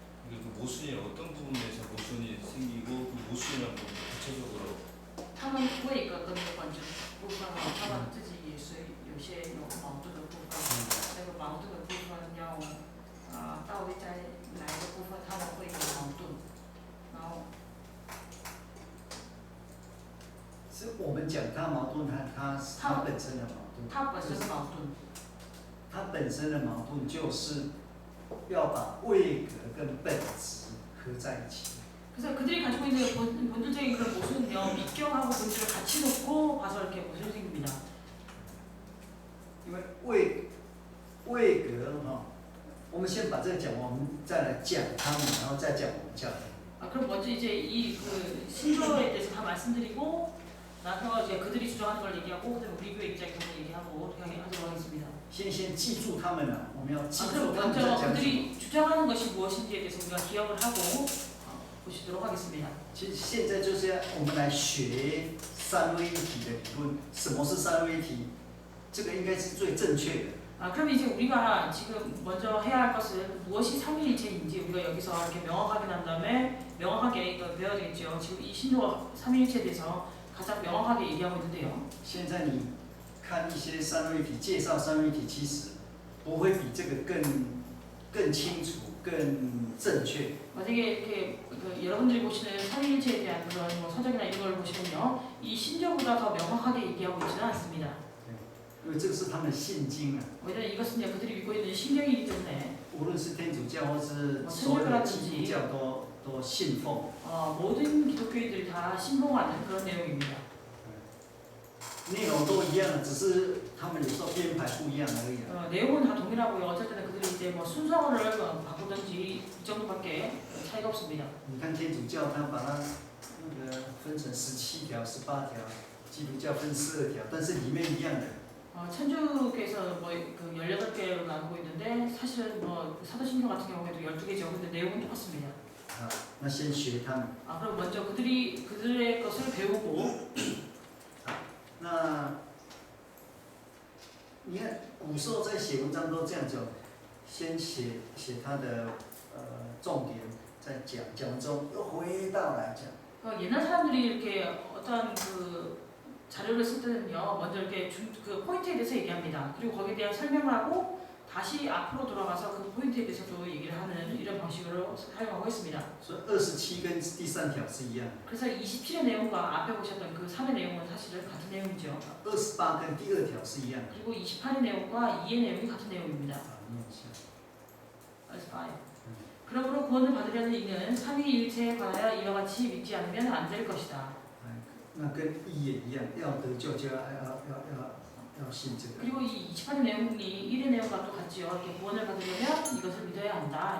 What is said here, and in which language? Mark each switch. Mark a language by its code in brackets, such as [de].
[ko] 그 모순이 어떤 부분에서 모순이 생기고 그 모순이라는 부분 구체적으로 [zh] 他们为个跟那个关系部分他们自己也是有些有矛盾的部分，那个矛盾的部分要到底在哪一个部分他们会有矛盾，然后是我们讲它矛盾，它本身的矛盾。它本身的矛盾，它本身的矛盾就是要把位格跟本质合在一起。 [ko] 그래서 그들이 가지고 있는 본질적인 그런 모순은요 미경하고 본질을 같이 놓고 봐서 이렇게 모순이 생깁니다. [zh] 因为位格哈，我们先把这个讲完，我们再来讲他们，然后再讲我们教会。 [ko] 그럼 먼저 이제 이 그 신조어에 대해서 다 말씀드리고 나서 이제 그들이 주장하는 걸 얘기하고 그다음에 우리 교회 입장에서 얘기하고 그렇게 하도록 하겠습니다. [zh] 先记住他们了，我们要记 [ko] 그럼 [zh] 住他们在 [ko] 먼저 [zh] 讲什么。 [ko] 그들이 주장하는 것이 무엇인지에 대해서 우리가 기억을 하고 보시도록 하겠습니다. [zh] 其实现在就是要我们来学三位一体的理论。什么是三位一体？这个应该是最正确的。 [ko] 그럼 이제 우리가 지금 먼저 해야 할 것은 무엇이 삼위일체인지 우리가 여기서 이렇게 명확하게 난 다음에 명확하게 이걸 배워야 되겠죠. 지금 이 신조가 삼위일체에 대해서 가장 명확하게 얘기하고 있는데요. [zh] 现在你看一些三位一体介绍三位一体，其实不会比这个更清楚、更正确。 [ko] 만약에 이렇게 여러분들이 보시는 삼위일체에 대한 그런 뭐 서적이나 이런 걸 보시면요, 이 신조보다 더 명확하게 얘기하고 있지는 않습니다. [zh] 因为这个是他们信经啊， [ko] 왜냐면 이것은 이제 그들이 믿고 있는 신경이기 때문에 [zh] 无论是天主教或是所有的基督教都信奉。 [ko] 모든 기독교인들이 다 신봉하는 그런 내용입니다. [zh] 内容都一样，只是他们有时候编排不一样而已。 [ko] 내용은 다 동일하고요. 어쩔 때는 그들이 이제 뭐 순서를 바꾸든지 이 정도밖에 차이가 없습니다. [zh] 你看天主教，他把它那个分成17条、18条，基督教分12条，但是里面一样的。 [ko] 천주교에서 뭐 그 18개로 나누고 있는데 사실은 뭐 사도신경 같은 경우에도 12개죠. 근데 내용은 똑같습니다. [zh] 那先学他们。 [ko] 그럼 먼저 그들의 것을 배우고 [zh] 那你看古时候在写文章都这样讲，先写他的重点，再讲完之后又回到来讲。 [ko] 옛날 사람들이 이렇게 어떤 그 자료를 쓸 때는요, 먼저 이렇게 그 포인트에 대해서 얘기합니다. 그리고 거기에 대한 설명을 하고 다시 앞으로 돌아가서 그 포인트에 대해서도 얘기를 하는 이런 방식으로 사용하고 있습니다. [zh] 所以27跟第3条是一样。 [ko] 그래서 27의 내용과 앞에 보셨던 그 3의 내용은 사실은 같은 내용이죠. [zh] 28跟第2条是一样。 [ko] 그리고 28의 내용과 2의 내용이 같은 내용입니다. [zh] 念一下。 25. [ko] 그러므로 구원을 받으려는 이는 삼위일체에 관하여 이와 같이 믿지 않으면 안 될 것이다. [zh] 那跟1也一样，要得救就要信这个。 [ko] 그리고 이 28의 내용이 1의 내용과 또 같지요. 이렇게 구원을 받으려면 이것을 믿어야 한다.